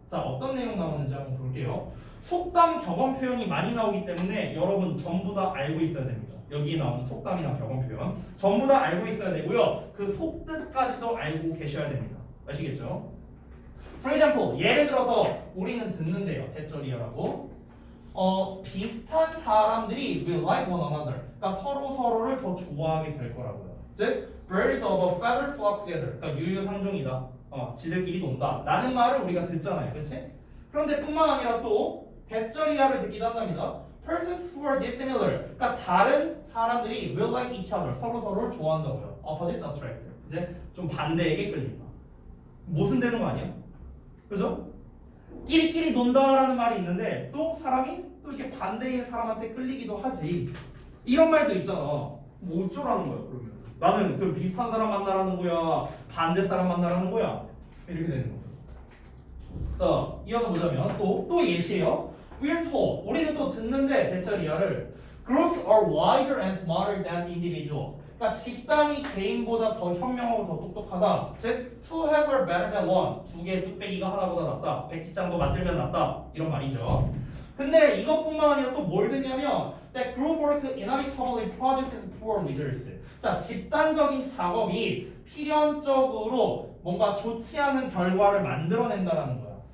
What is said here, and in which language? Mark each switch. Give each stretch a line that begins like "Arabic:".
Korean: 자, 어떤 내용 나오는지 한번 볼게요. 속담, 격언 표현이 많이 나오기 때문에 여러분 전부 다 알고 있어야 됩니다. 여기에 나오는 속담이나 격언 표현 전부 다 알고 있어야 되고요. 그 속뜻까지도 알고 계셔야 됩니다. 아시겠죠?
English: For example,
Korean: 예를 들어서 우리는 듣는데요. 대절이야라고. 비슷한 사람들이
English: will like one another.
Korean: 그러니까 서로를 더 좋아하게 될 거라고요.
English: 즉, birds of a feather flock together.
Korean: 그러니까 유유상종이다. 지들끼리 논다. 라는 말을 우리가 듣잖아요. 그렇지? 그런데 뿐만 아니라 또 대절이야를 듣기도 한답니다.
English: Persons who are dissimilar.
Korean: 그러니까 다른 사람들이
English: will like each other.
Korean: 서로를 좋아한다고요.
English: Opposites attract.
Korean: 이제 좀 반대에게 끌린다. 모순되는 거 아니야? 그죠? 끼리끼리 논다라는 말이 있는데 또 사람이 또 이렇게 반대인 사람한테 끌리기도 하지. 이런 말도 있잖아. 뭐 어쩌라는 거야 그러면? 나는 그 비슷한 사람 만나라는 거야? 반대 사람 만나라는 거야? 이렇게 되는 거죠. 자, 이어서 보자면 또 예시예요.
English: We're told.
Korean: 우리는 또 듣는데 대절이야를
English: Groups are wiser and smarter than individuals.
Korean: 그러니까 집단이 개인보다 더 현명하고 더 똑똑하다.
English: 즉, two heads are better than one.
Korean: 두 개의 뚝배기가 하나보다 낫다. 백지장도 맞들면 낫다. 이런 말이죠. 근데 이것뿐만 아니라 또 뭘 듣냐면
English: that group work inevitably produces poor results.
Korean: 자, 집단적인 작업이 필연적으로 뭔가 좋지 않은 결과를 만들어낸다라는 거야.